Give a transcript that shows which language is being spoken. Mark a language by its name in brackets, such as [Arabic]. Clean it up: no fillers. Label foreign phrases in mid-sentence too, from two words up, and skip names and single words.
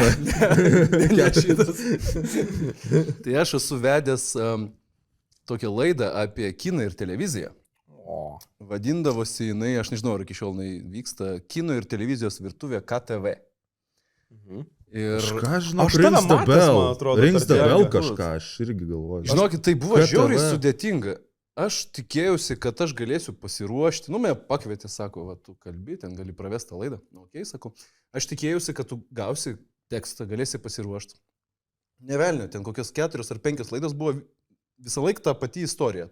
[Lithuanian] Ne šitas. Tai aš esu vedęs tokią laidą apie kiną ir televiziją. Vadindavosi jinai, aš nežinau, ar iki šiol jinai vyksta, kino ir televizijos virtuvė KTV. Ir Kažką žinau, Aš tave [English] Rings the [Lithuanian] matęs, man [English] Bell. [Lithuanian] atrodo, [English] Rings the [Lithuanian] per [English] Bell [Lithuanian] TV. kažką, aš irgi galvoju. žinokit, tai buvo KTV. žiauriai sudėtinga. Aš tikėjausi, kad aš galėsiu pasiruošti. Nu, mane pakvietė, sako, va, tu kalbi, ten gali pravesti tą laidą. Nu, okei, sakau. Aš tikėjausi, kad tu gausi tekstą, galėsi pasiruošti. Nevelnio, ten kokios 4 ar 5 laidos buvo visą laiką ta pati istorija.